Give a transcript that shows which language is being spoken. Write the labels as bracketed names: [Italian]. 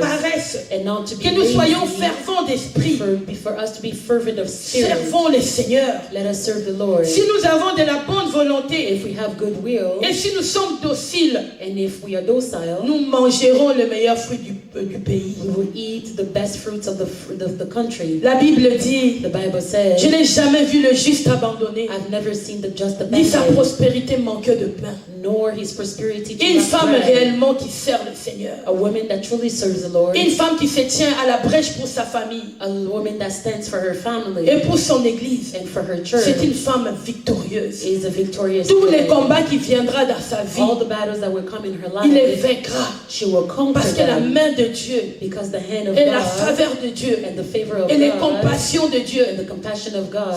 [French] paresse, [English] and not to be [French] que nous soyons [English] lazy, [French] fervents d'esprit, [English] for us to be fervent of spirit. [French] servons le Seigneur. [English] Let us serve the Lord. [French] Si nous avons de la bonne volonté [English] If we have goodwill [French] et si nous sommes dociles, [English] and if we are docile, [French] nous mangerons le meilleur fruit du pays. [English] we will eat the best fruits of the country. [French] La Bible dit, [English] The Bible says, [French] je n'ai jamais vu le juste abandonné, [English] I've never seen the just [French] ni sa [English] abandoned, [French] prospérité manquer de pain. [English] nor his prosperity to [French] Une [English] lack [French] femme [English] bread. [French] réellement qui sert le Seigneur. [English] A woman that truly serves the Lord, [French] Une femme qui se tient à la brèche pour sa famille. famille [English] A woman that stands for her family [French] et pour son église. [English] and for her church [French] C'est une femme victorieuse. [English] is a victorious [French] Tous les [English] woman. [French] combats qui viendront dans sa vie, [English] All the battles that will come in her [French] il les [English] life, [French] vaincra. [English] she will conquer [French] Parce que la [English] them [French] main de Dieu [English] because the hand of [French] et la [English] God [French] faveur de Dieu [English] and the favor of [French] et les [English] God [French] compassions de Dieu [English] and the compassion of God